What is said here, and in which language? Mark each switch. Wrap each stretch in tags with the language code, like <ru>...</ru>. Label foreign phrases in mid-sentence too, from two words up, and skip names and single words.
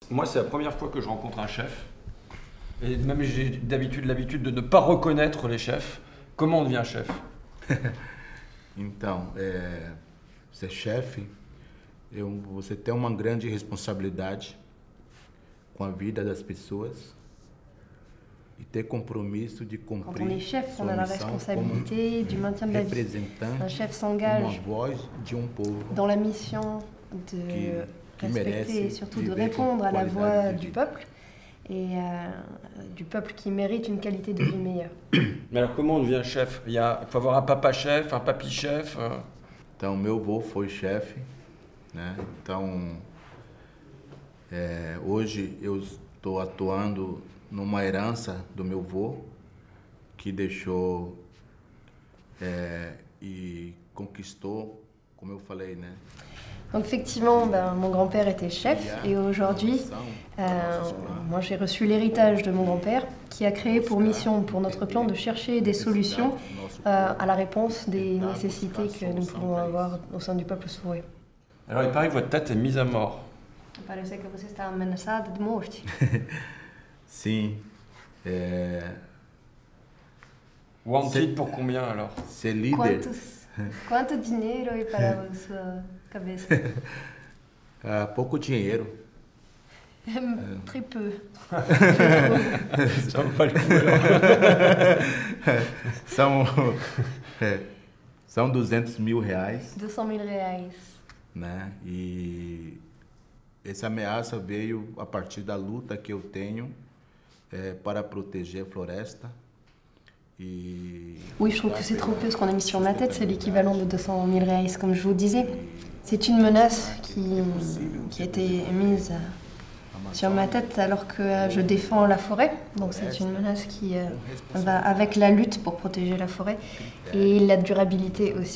<fr>Moi, c'est la première fois que je rencontre un chef. Et même j'ai l'habitude de ne pas reconnaître les chefs. Comment on devient chef?</fr> <pt>Então, ser chefe, você tem uma grande responsabilidade com a vida das pessoas e ter compromisso de</pt> <fr>Quand on</fr> <pt>cumprir</pt> <fr>est chef, on</fr> <pt>sua</pt> <fr>a la</fr> <pt>missão</pt> <fr>responsabilité du maintien de la vie.</fr> <pt>representante</pt> <fr>Un chef</fr> <pt>uma</pt> <fr>s'engage</fr> <pt>voz de povo</pt> <fr>dans la mission de qui respecter</fr> <pt>merece</pt> <fr>et surtout de</fr> <pt>viver com</pt> <fr>répondre à la</fr> <pt>qualidade</pt> <fr>voix</fr> <pt>de</pt> <fr>du</fr> <pt>vida.</pt> <fr>peuple et du peuple qui mérite une qualité de vie meilleure. Mais alors, comment on devient chef? Il faut avoir un papa chef, un papy chef.</fr> <pt>Então, meu avô foi chefe, né? Então, hoje eu estou atuando numa herança do meu avô, que deixou e conquistou, como eu falei, né?</pt> <fr>Donc effectivement, mon grand-père était chef et aujourd'hui, moi j'ai reçu l'héritage de mon grand-père qui a créé pour mission, pour notre clan, de chercher des solutions à la réponse des nécessités que nous pouvons avoir au sein du peuple sourd. Alors, il paraît que votre tête est mise à mort.</fr> <pt>Parece que você está ameaçada de morte. Sim.</pt> <fr>Wanted pour combien alors?</fr> <pt>Ser líder, Quanto dinheiro aí para a sua cabeça? pouco dinheiro.</pt> <fr>Très peu. Ça vaut pas le coup alors.</fr> <pt>São 200 mil reais,</pt> <fr>200 000 reais.</fr> <pt>né? E essa ameaça veio a partir da luta que eu tenho para proteger a floresta.</pt> <fr>Oui, je trouve que c'est trop peu ce qu'on a mis sur ma tête, c'est l'équivalent de 200 000 reais, comme je vous disais. C'est une menace qui a été mise sur ma tête alors que je défends la forêt. Donc c'est une menace qui va avec la lutte pour protéger la forêt et la durabilité aussi.</fr>